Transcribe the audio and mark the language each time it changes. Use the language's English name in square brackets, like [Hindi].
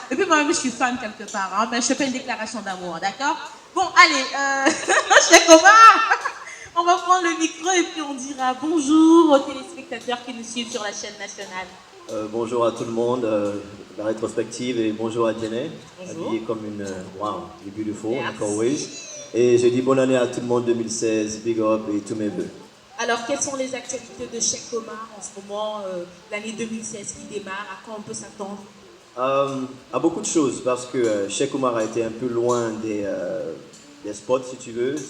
[French] Et puis moi-même, je suis fan quelque part, mais je fais pas une déclaration d'amour, d'accord? Bon, allez, Cheikh Omar, on va prendre le micro et puis on dira bonjour aux téléspectateurs qui nous suivent sur la chaîne nationale. Bonjour à tout le monde, la rétrospective, et bonjour à Jenny, habillée comme une... [English] wow, you're beautiful, like always. [French] Et je dis bonne année à tout le monde 2016, big up et tous mes vœux. Alors, quelles sont les actualités de Cheikh Omar en ce moment, l'année 2016 qui démarre? À quoi on peut s'attendre? À beaucoup de choses, parce que Cheikh Omar a été un peu loin des spots, si tu veux.